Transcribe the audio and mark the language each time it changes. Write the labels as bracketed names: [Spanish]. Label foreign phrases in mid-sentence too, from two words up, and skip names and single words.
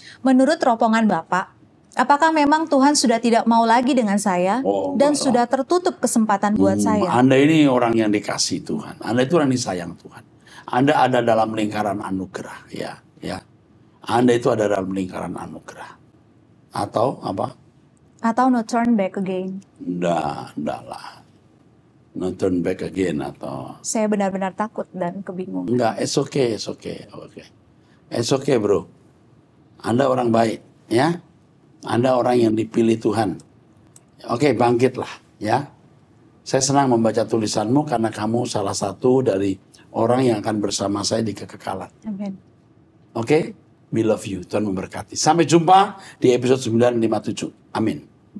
[Indonesian] Menurut teropongan Bapak, apakah memang Tuhan sudah tidak mau lagi dengan saya dan sudah tertutup kesempatan buat saya? Anda ini orang yang dikasih Tuhan. Anda itu orang disayang Tuhan. Anda ada dalam lingkaran anugerah. Ya. Anda itu ada dalam lingkaran anugerah. Atau apa? [English] Atau no turn back again. [Indonesian] Enggak lah. [English] No turn back again atau... [Indonesian] Saya benar-benar takut dan kebingungan. Enggak, [English] it's okay. It's okay bro. [Indonesian] Anda orang baik, ya. Anda orang yang dipilih Tuhan. Oke, bangkitlah, ya. Saya senang membaca tulisanmu karena kamu salah satu dari orang yang akan bersama saya di kekekalan. Amin. Oke, [English] we love you. [Indonesian] Tuhan memberkati. Sampai jumpa di episode 957. Amin.